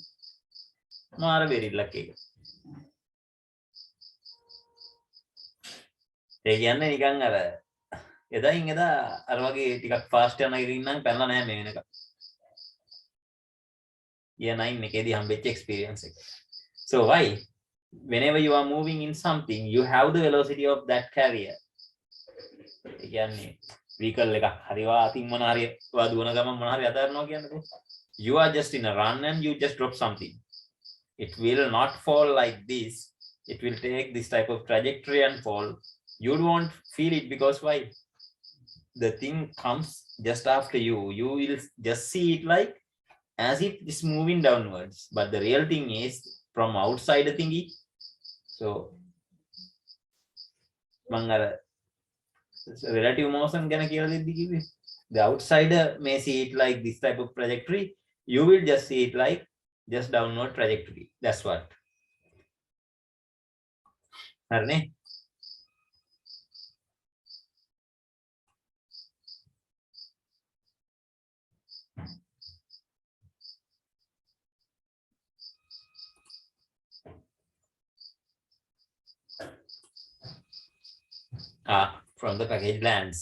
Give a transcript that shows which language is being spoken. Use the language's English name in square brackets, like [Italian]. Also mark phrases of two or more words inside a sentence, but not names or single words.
[Sinhala] මාර බේරිල්ලක් ඒක. ඒ කියන්නේ නිකන් අර එදායින් එදා අර වගේ ටිකක් ෆාස්ට් යන එකකින් නම් පැනලා නැහැ මේ වෙනකම්. year 9 එකේදී හම්බෙච්ච experience එක. [English] So why? Whenever you are moving in something, you have the velocity of that carrier. [Sinhala] ඒ කියන්නේ vehicle එකක් හරි වාතින් මොන හරි දුවන ගමන් මොන හරි අතාරනවා කියන්නේ. [English] You are just in a run and you just drop something. It will not fall like this. It will take this type of trajectory and fall. You won't feel it because why? The thing comes just after you. You will just see it like as if it's moving downwards. But the real thing is from outside the thingy. So, [Sinhala] මං අර [English] relative motion [Sinhala] ගැන කියලා දෙද්දි කිව්වේ [English] The outsider may see it like this type of trajectory. You will just see it like just downward trajectory. That's what. Harne? From the package lands.